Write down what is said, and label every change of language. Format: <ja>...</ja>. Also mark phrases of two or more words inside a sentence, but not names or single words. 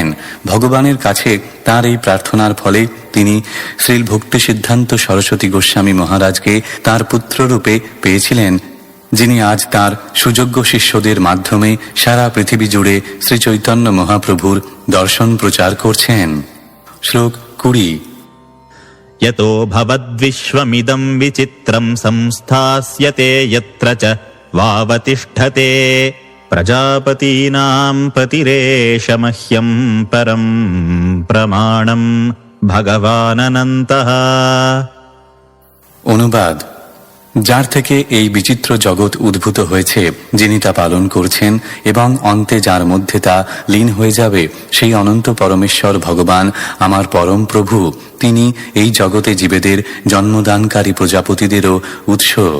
<bn>ভগবানের কাছে তার এই প্রার্থনার ফলে তিনি শ্রীল ভক্তি সিদ্ধান্ত সরস্বতী গোস্বামী মহারাজকে তার পুত্ররূপে পেয়েছিলেন, যিনি আজ তার সুযোগ্য শিষ্যদের মাধ্যমে সারা পৃথিবী জুড়ে শ্রী চৈতন্য মহাপ্রভুর দর্শন প্রচার করছেন। শ্লোক 20।</bn> <sa>यतो भवद्विश्वमिदं विचित्रं संस्थास्यते यत्र च वावतिष्ठते प्रजापतीनां पतिरेष मह्यं परं प्रमाणं भगवाननन्तः।</sa> <bn>অনুবাদ: যার থেকে এই বিচিত্র জগৎ উদ্ভূত হয়েছে, যিনি তা পালন করছেন এবং অন্তে যার মধ্যে তা লীন হয়ে যাবে, সেই অনন্ত পরমেশ্বর ভগবান আমার পরম প্রভু। তিনি এই জগতে জীবেদের জন্মদানকারী প্রজাপতিদেরও উৎস।</bn>